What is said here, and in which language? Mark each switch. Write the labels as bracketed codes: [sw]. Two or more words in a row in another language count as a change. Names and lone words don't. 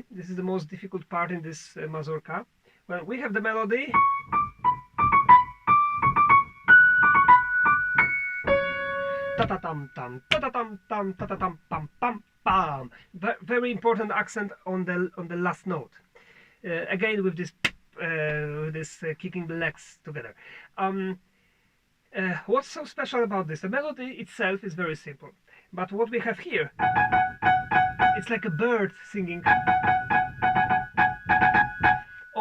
[en] This is the most difficult part in this mazurka. Well, we have the melody. Ta-ta-tam tam, ta-ta-tam tam, ta-ta-tam pam pam pam. Very important accent on the last note. Again with this kicking the legs together. What's so special about this? The melody itself is very simple, but what we have here, it's like a bird singing.